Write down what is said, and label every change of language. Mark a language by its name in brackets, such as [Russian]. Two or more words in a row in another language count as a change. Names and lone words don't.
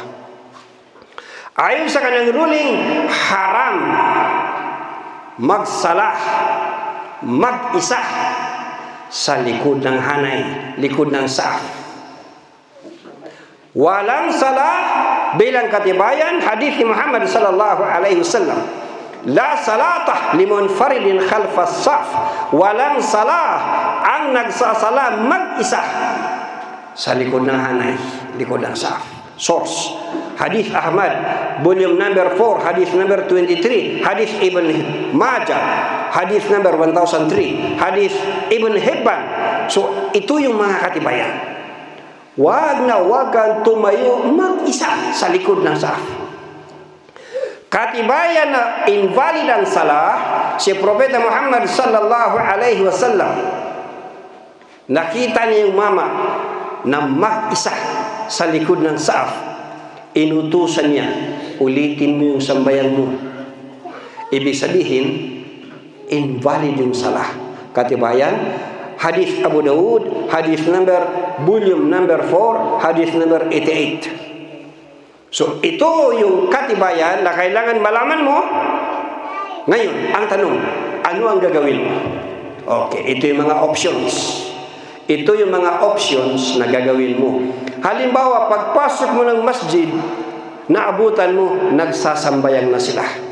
[Filipino] Ayon sa kanyang ruling, haram magsalah, mag-isa sa likod ng hanay, likod ng saf. Walang salah bilang katibayan hadith ni Muhammad [Arabic] صلى الله عليه وسلم. لا صلاة لمنفرد خلف الصف. [Filipino] Walang salah ang nagsasala mag-isa sa likod ng hanay, likod ng saf. [English] Source, Hadith Ahmad, volume number 4, hadith number 23, hadith Ibn Majah, hadith number 1003, hadith Ibn Hibban. [Filipino] So, ito yung mga katibayan. Wag kang tumayo mag-isa sa likod ng saf. Katibayan na invalid ang salah, si Propeta Muhammad [Arabic] صلى الله عليه وسلم, [Filipino] nakita niya yung mama na mag-isa sa likod ng saf. Inutusan niya, ulitin mo yung sambayan mo. Ibig sabihin, invalid yung salah. [English] Katibayan, hadith Abu Daud, hadith number, volume number 4, hadith number 88. [Filipino] So, ito yung katibayan na kailangan malaman mo. Ngayon, ang tanong, ano ang gagawin mo? Okay, ito yung mga options. Ito yung mga options na gagawin mo. Halimbawa, pagpasok mo ng masjid, naabutan mo, nagsasambayan na sila.